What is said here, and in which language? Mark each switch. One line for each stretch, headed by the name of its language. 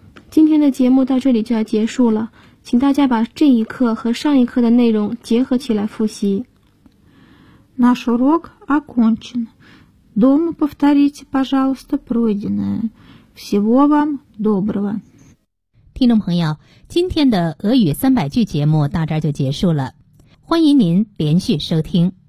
Chinese: 今天的节目到这里就要结束了，请大家把这一课和上一课的内容结合起来复习。
Russian: Наш урок окончен. Дома повторите, пожалуйста, пройденное. Всего вам доброго.
Chinese: 听众朋友，今天的俄语三百句节目到这儿就结束了，欢迎您连续收听。